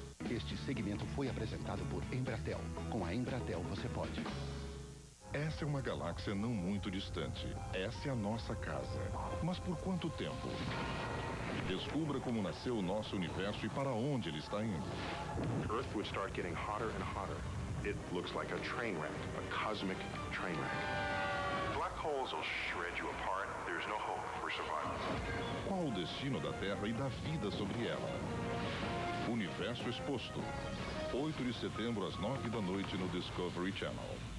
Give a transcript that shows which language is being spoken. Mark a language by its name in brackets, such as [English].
[Portuguese] Este segmento foi apresentado por Embratel. Com a Embratel você pode. Essa é uma galáxia não muito distante. Essa é a nossa casa. Mas por quanto tempo? Descubra como nasceu o nosso universo e para onde ele está indo. [English] Earth would start getting hotter and hotter. It looks like a train wreck, a cosmic train wreck. Black holes will shred you apart. There's no hope for survival. [Portuguese] Qual o destino da Terra e da vida sobre ela? Universo Exposto. 8 de setembro às 9 da noite no Discovery Channel.